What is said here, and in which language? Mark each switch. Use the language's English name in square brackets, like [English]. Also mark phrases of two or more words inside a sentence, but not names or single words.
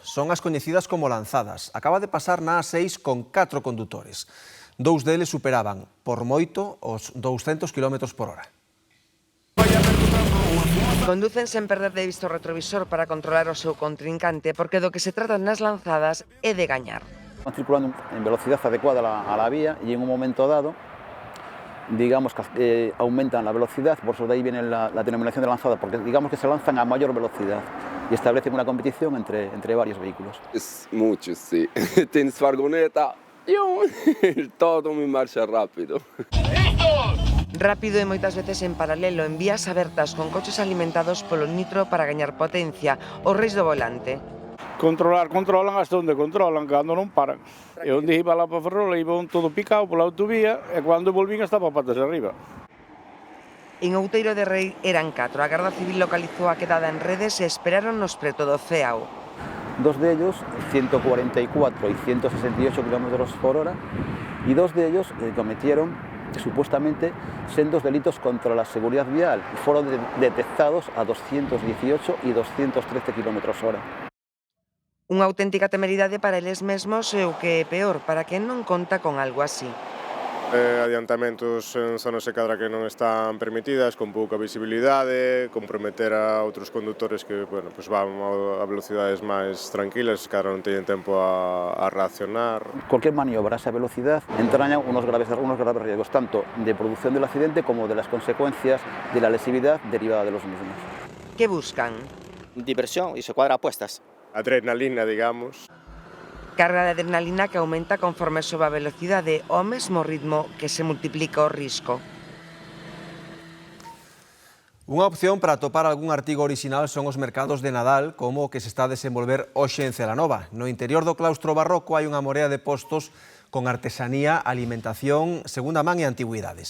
[Galician] Son as coñecidas como lanzadas. Acaba de pasar na A6 con 4 condutores. 2 deles superaban por moito os 200 km por hora. Conducen sen perder de vista o retrovisor para controlar o seu contrincante, porque do que se trata nas lanzadas é de gañar. [Spanish] Van circulando en velocidad adecuada a la vía y en un momento dado, digamos que aumentan la velocidad, por eso de ahí viene la denominación de lanzada, porque digamos que se lanzan a mayor velocidad y establecen una competición entre varios vehículos. Es mucho, sí. Tienes furgoneta, todo muy marcha rápido. [Galician] Rápido e moitas veces en paralelo, en vías abertas con coches alimentados polo nitro para gañar potencia, os reis do volante. Controlan hasta onde controlan, cando non paran. E onde iba lá para Ferrol, iba todo picado pola autovía, e cando volvín estaba patas arriba. En Outeiro de Rei eran 4. A Garda Civil localizou a quedada en redes e esperaronnos preto do CEAO. [Spanish] 2 de ellos, 144 y 168 km por hora, y 2 de ellos cometieron supuestamente sendos delitos contra la seguridad vial y fueron detectados a 218 y 213 km hora. [Galician] Unha auténtica temeridade para eles mesmos e o que é peor, para quen non conta con algo así. Adiantamentos en zonas de cadra que non están permitidas, con pouca visibilidade, comprometer a outros condutores que van a velocidades máis tranquilas, que non teñen tempo a reaccionar. [Spanish] Cualquier maniobra a esa velocidad entraña unos graves riesgos, tanto de producción del accidente como de las consecuencias de la lesividad derivada de los mismos. ¿Qué buscan? Diversión y se cuadra apuestas. Adrenalina, digamos. [Galician] Carga de adrenalina que aumenta conforme sobe a velocidade, ao mesmo ritmo que se multiplica o risco. Unha opción para atopar algún artigo orixinal son os mercados de Nadal, como o que se está a desenvolver hoxe en Celanova. No interior do claustro barroco hai unha morea de postos con artesanía, alimentación, segunda man e antigüidades.